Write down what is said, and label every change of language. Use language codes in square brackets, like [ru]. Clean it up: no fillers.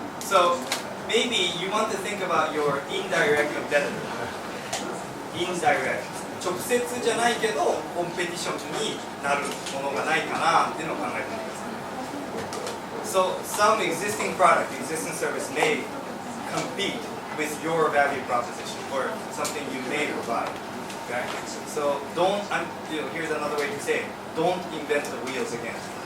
[en] So maybe you want to think about your indirect competitor. Indirect. [ja] 直接じゃないけどコンペティションになるものがないかなっていうのを考えてみてください。 [en] So some existing product, existing service may compete with your value proposition or something you may provide. Okay? So here's another way to say it. Don't invent the wheels again.